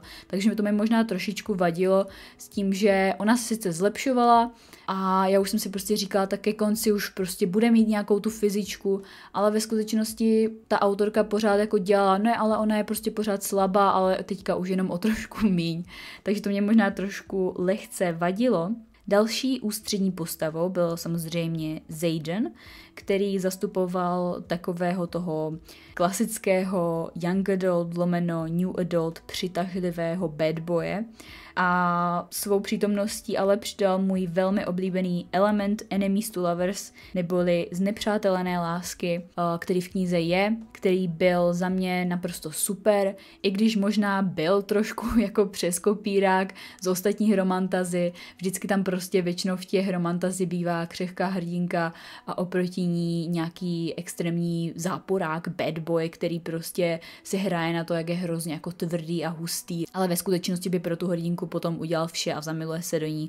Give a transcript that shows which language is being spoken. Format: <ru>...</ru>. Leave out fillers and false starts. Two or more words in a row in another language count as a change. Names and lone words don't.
<cs>Takže mi to možná trošičku vadilo s tím, že ona se sice zlepšovala a já už jsem si prostě říkala, tak ke konci už prostě bude mít nějakou tu fyzičku, ale ve skutečnosti ta autorka pořád jako dělala, ne, ale ona je prostě pořád slabá, ale teďka už jenom o trošku míň. Takže to mě možná trošku lehce vadilo. Další ústřední postavou byl samozřejmě Xaden, který zastupoval takového toho klasického</cs> <en>young adult</en> <cs>lomeno</cs> <en>new adult</en> <cs>přitažlivého</cs> <en>bad boye</en> <cs>a svou přítomností ale přidal můj velmi oblíbený element</cs> <en>enemies to lovers,</en> <cs>neboli znepřátelené lásky, který v knize je, který byl za mě naprosto super, i když možná byl trošku jako přeskopírák z ostatních romantazy, vždycky tam prostě většinou v těch romantazy bývá křehká hrdinka a oproti ní nějaký extrémní záporák,</cs> <en>bad boy,</en> <cs>který prostě si hraje na to, jak je hrozně jako tvrdý a hustý, ale ve skutečnosti by pro tu hrdinku potom udělal vše a zamiluje se do ní.</cs>